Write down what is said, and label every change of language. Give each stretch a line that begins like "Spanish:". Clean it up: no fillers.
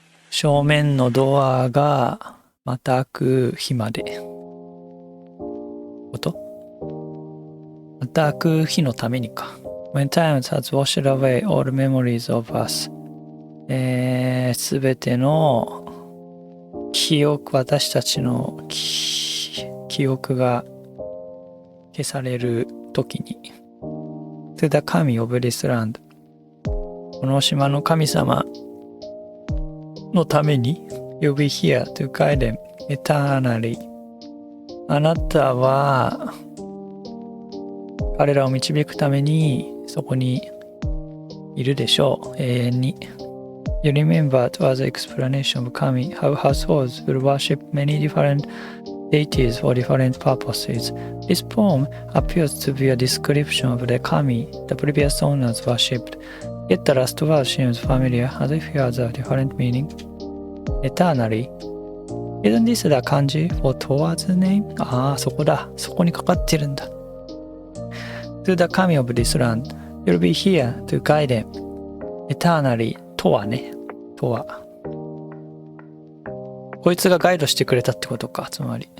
Japanese: 正面のドアがまた開く日まで。また開く日のためにか。
English: When time has washed away all memories of us.
Japanese: すべての記憶、私たちの記憶が消されるときに。
English: To the 神 of this land.
Japanese: この島の神様のために
English: You'll be here to guide them eternally.
Japanese: あなたは彼らを導くためにそこにいるでしょう、永遠に。
English: You remember it was an explanation of Kami, how households will worship many different deities for different purposes. This poem appears to be a description of the Kami the previous owners worshipped. Yet the last word seems familiar, as if it has a different meaning. Eternally. Isn't this the kanji for towards name?
Japanese: そこだ。そこにかかってるんだ。
English: To the Kami of this land, you'll be here to guide them.
Japanese: Eternally. とはね。とは。こいつがガイドしてくれたってことか、つまり。